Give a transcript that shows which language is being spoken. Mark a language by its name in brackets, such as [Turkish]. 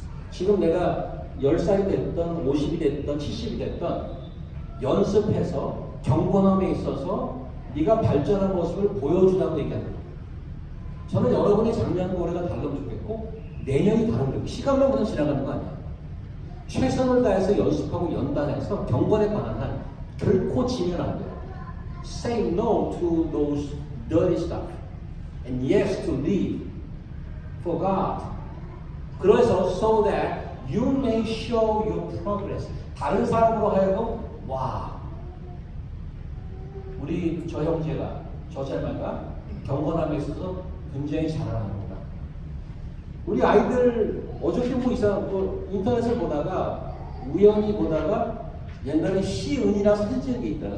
[Korean] 지금 내가 10살이 됐던 50이 됐던 70이 됐던 연습해서 경건함에 있어서 네가 발전한 모습을 보여주라고 얘기합니다. 저는 여러분의 작년과 올해가 다르면 좋겠고 내년이 다르면 좋겠고 시간만 그냥 지나가는 거 아니야. 최선을 다해서 연습하고 연단해서 경건에 관한 한 결코 지면 안 돼요. [English] Say no to those dirty stuff and yes to live for God. [Korean] 그래서 [English] so that you may show your progress. [Korean] 다른 사람으로 하여금 와 우리 저 형제가 저 짤말가 경건함에 있어서 굉장히 자라납니다. 우리 아이들 어저께 뭐 이상 뭐 인터넷을 보다가 우연히 보다가 옛날에 시은이랑 사진 찍은 게 있더라.